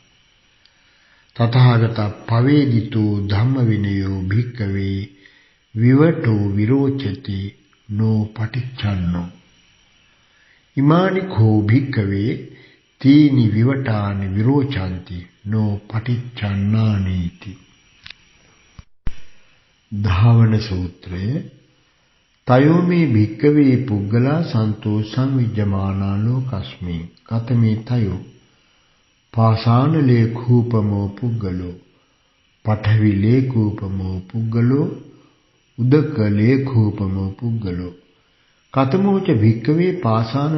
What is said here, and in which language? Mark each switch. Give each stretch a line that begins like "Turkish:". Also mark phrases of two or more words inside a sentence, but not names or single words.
Pali: තථාගත පවේදිතෝ ධම්ම විනයෝ භික්කවේ විවටෝ විරෝචති නෝ පටිච්චන්නෝ ඉමානි කෝ භික්කවේ තීනි විවටානි විරෝචanti නෝ පටිච්චන්නානීති
Sinhala: ධාවන සූත්‍රයේ
Pali: තයෝ මේ භික්කවේ පුග්ගලා සන්තෝ සංවිජ්ජමානා ලෝකස්මි කතමේ තයෝ පාසාන ලේඛූපමෝ පුග්ගලෝ පඨවි ලේඛූපමෝ පුග්ගලෝ උදක ලේඛූපමෝ පුග්ගලෝ කතමෝච භික්කවේ පාසාන